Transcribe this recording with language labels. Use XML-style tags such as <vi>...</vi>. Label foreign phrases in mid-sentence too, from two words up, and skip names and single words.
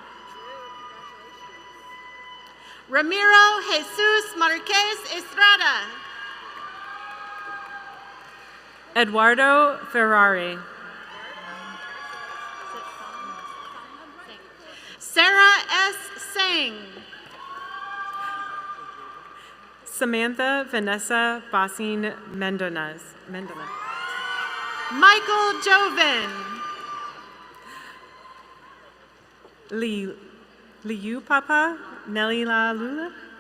<en>Ramiro Jesus Marquez Estrada. Eduardo Ferrari. Sarah S. Singh. Samantha Vanessa Bossing Mendonez. Michael Joven. Liu Papa Nelly La Lula.</en>